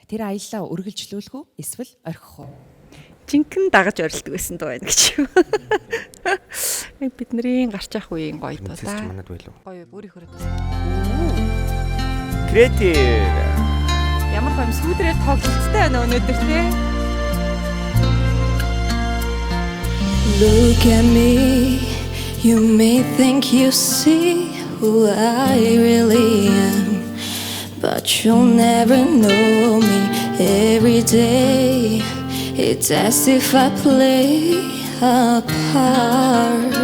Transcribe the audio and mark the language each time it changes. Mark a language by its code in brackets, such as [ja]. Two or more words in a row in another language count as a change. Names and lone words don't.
[mn] Тэр аяллаа үргэлжлүүлэх үү эсвэл орхих уу? Жинхэнэ дагаж орилдог байсан дуу байна гэж юу. Бидний гарч явах үеийн гоё дуу да. Гоё өөрийнхөө Креатив. Ямар гоё сүүдрээр тоглолттой байна өнөөдөр те. [en] Look at me, you may think you see who I really am, but you'll never know me. Every day it's as if I play a part.